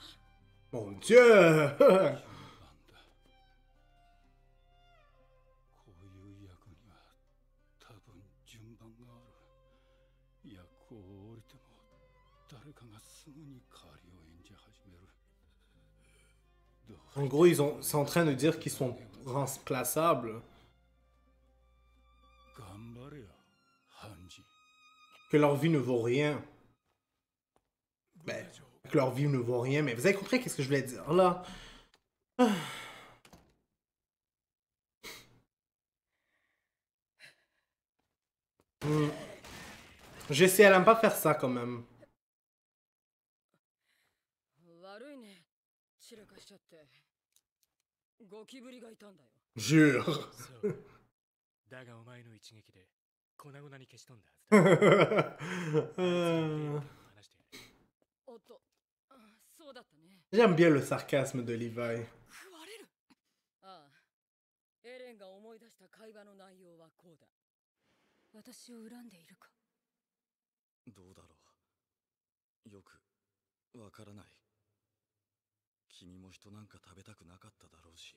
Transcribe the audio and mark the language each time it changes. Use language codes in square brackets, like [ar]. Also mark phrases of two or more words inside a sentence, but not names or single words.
[fr] Mon Dieu! [ja] こういう役には多分順番がある。役を降りても誰かがすぐに代わりを演じ始める。 [fr] En gros, ils sont en train de dire qu'ils sont remplaçables. [ja] 頑張れよ、ハンジ。 [fr] Que leur vie ne vaut rien. Ben, que leur vie ne vaut rien, mais vous avez compris qu'est-ce que je voulais dire là? Je sais, elle aime pas faire ça quand même. [ja] 悪いね、散らかしちゃって。ゴキブリがいたんだよ。 [fr] Jure. [ja] だがお前の一撃で粉々に消し飛んだはずだ。話してやれ。おっと、そうだったね。 [fr] J'aime bien le sarcasme de Levi. [ja] 食われる。ああ、エレンが思い出した会話の内容はこうだ。私を恨んでいるか。どうだろう。よくわからない。君も人なんか食べたくなかっただろうし。